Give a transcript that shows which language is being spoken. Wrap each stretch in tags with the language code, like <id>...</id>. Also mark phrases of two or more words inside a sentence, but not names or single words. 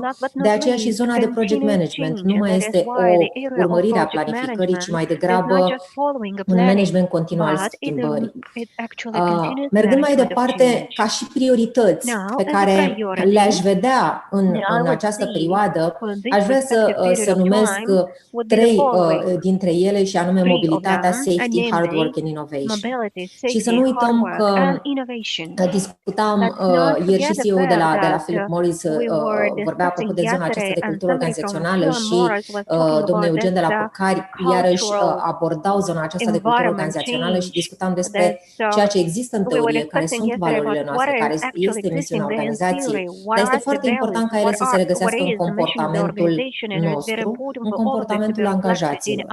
<ro>De aceea și zona de</ro> <en>project management</en> <ro>nu mai este o urmărire a planificării, ci mai degrabă un management continuu al schimbării. Mergând mai departe, ca și priorități pe care le-aș vedea în această perioadă, aș vrea să numesc 3 dintre ele și anume mobilitatea,</ro> <en>safety, hard work and innovation.</en> <ro>Și să nu uităm că discutam ieri și CEO de la Philip Morris vorbea apropo de zona aceasta de cultură organizațională și domnul Eugen de la Păcari iarăși abordau zona aceasta de cultură organizațională și discutam despre ceea ce există în teorie, care sunt valorile noastre, care este misiunea organizației, dar este foarte important ca ele să se regăsească în comportament comportamentul nostru în comportamentul angajaților.</ro>